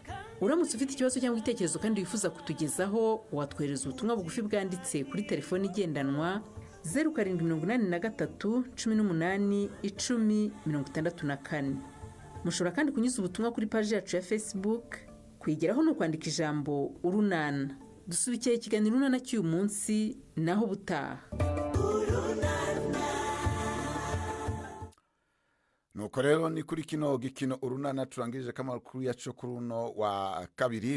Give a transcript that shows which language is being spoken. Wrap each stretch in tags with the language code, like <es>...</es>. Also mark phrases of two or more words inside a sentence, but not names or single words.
<rw>uramutse ufite ikibazo cyangwa igitekerezo kandi wifuza kutugezaho watwohereza ubutumwa bugufi bwanditse kuri telefoni igendanwa 0783 18 10 64. mushobora kandi kunyuza ubutumwa kuri paji yacu ya Facebook. kuyigeraho no kwandika ijambo Urunana. dusubikiye ikiganiro Urunana cy'uyu munsi naho butaha.</rw> <rn>nuko rero ni kuri kino gikino Urunana turangirije kamakuru yacu kuri uno wa kabiri.</rn>